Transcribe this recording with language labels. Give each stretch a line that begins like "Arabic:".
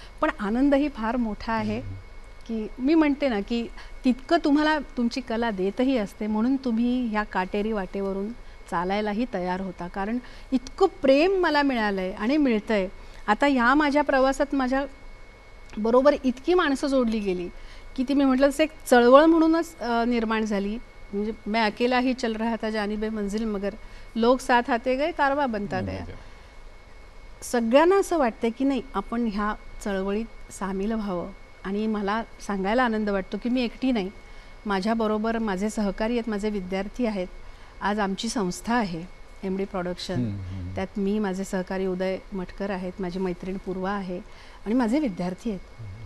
Marathi: पण आनंदही फार मोठा आहे की मी म्हणते ना की तितकं तुम्हाला तुमची कला देतही असते म्हणून तुम्ही ह्या काटेरी वाटेवरून चालायलाही तयार होता. कारण इतकं प्रेम मला मिळालं आहे आणि मिळतंय. आता ह्या माझ्या प्रवासात माझ्या बरोबर इतकी माणसं जोडली गेली की ती मी म्हटलं तसं एक चळवळ म्हणूनच निर्माण झाली.
Hindi: म्हणजे मैं अकेला ही चल रहा था जानिबे मंजिल मगर लोग साथ आते गए कारवा बनता गया.
Marathi: सगळ्यांना असं वाटतं की नाही आपण ह्या चळवळीत सामील व्हावं. आणि मला सांगायला आनंद वाटतो की मी एकटी नाही, माझ्याबरोबर माझे सहकारी आहेत, माझे विद्यार्थी आहेत. आज आमची संस्था आहे MD प्रोडक्शन, त्यात मी माझे सहकारी उदय मटकर आहेत, माझी मैत्रीण पूर्वा आहे आणि माझे विद्यार्थी आहेत.